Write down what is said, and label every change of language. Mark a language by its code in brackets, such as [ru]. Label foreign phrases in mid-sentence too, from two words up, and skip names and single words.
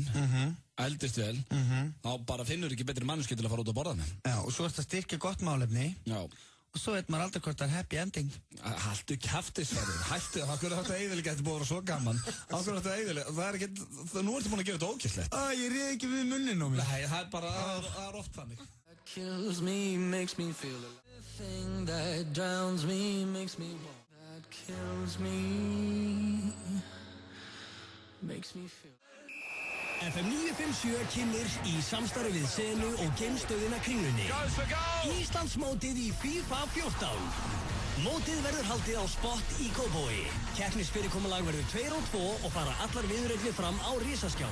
[is] Eldist vel, þá bara finnur ekki betri manneskju til að fara út að borða með. Já, og svo ertu að styrkja gott málefni. Já. og svo veit maður aldrei hvort það er [en] happy ending. [is] Haltu kjafti, Sverrir, hættu, okkur er þetta eiginlega þetta búið að vera svo gaman. Okkur er þetta eiginlega, það er ekki, nú ertu búin að gera þetta ókýrslegt. Ég réð ekki við munnin á mér. Nei, það er bara, það er oft þannig. [en] That kills me, makes me feel alive. The thing that drowns me, makes me want. That kills me, makes me feel. [is] FM 957 kynnir í samstarfi við Senu og geimstöðina Kringlunni. Íslandsmótið í FIFA 14. Mótið verður haldið á Spot í Kópavogi. Keppnisfyrirkomulag verður 2 og 2 og fara allar viðureignir fram á risaskjám.